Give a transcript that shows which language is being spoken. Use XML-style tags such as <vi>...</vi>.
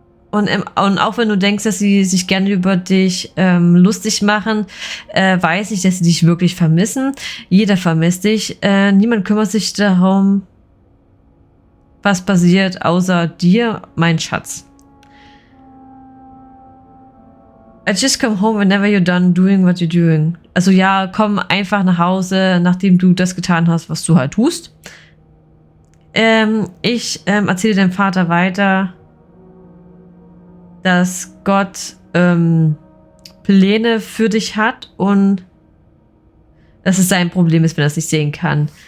<de>Und auch wenn du denkst, dass sie sich gerne über dich lustig machen, weiß ich, dass sie dich wirklich vermissen. Jeder vermisst dich. Niemand kümmert sich darum, was passiert, außer dir, mein Schatz.</de> <en>I just come home whenever you're done doing what you're doing.</en> <de>Also ja, komm einfach nach Hause, nachdem du das getan hast, was du halt tust. Ich erzähle deinem Vater weiter, dass Gott Pläne für dich hat und dass es sein Problem ist, wenn er es nicht sehen kann.</de>